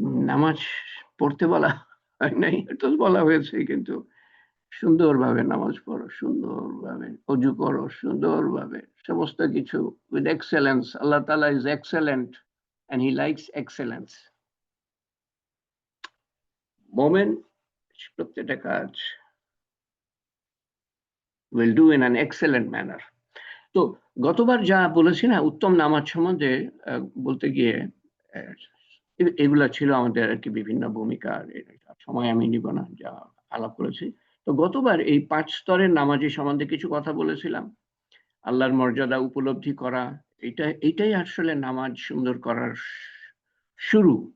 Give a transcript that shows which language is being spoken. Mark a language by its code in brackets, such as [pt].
[bn] নামাজ পড়তে বলা হয় নাই, এটা বলা হয়েছে, কিন্তু সুন্দরভাবে নামাজ পড়ো, সুন্দরভাবে অজু করো, সুন্দরভাবে সমস্ত কিছু [en] With excellence. আল্লাহ তাআলা is excellent and he likes excellence. [bn] মুমিন প্রত্যেকটা কাজ [en] will do in an excellent manner. [bn] তো গতবার যা বলেছি না উত্তম নামাজ সম্বন্ধে বলতে গিয়ে, এগুলা ছিল আমাদের আর কি বিভিন্ন ভূমিকা, সময় আমি নিব না যা আলাপ করেছি। তো গতবার এই 5 স্তরের নামাজি সম্বন্ধে কিছু কথা বলেছিলাম। আল্লাহর মর্যাদা উপলব্ধি করা, এটাই আসলে নামাজ সুন্দর করার শুরু।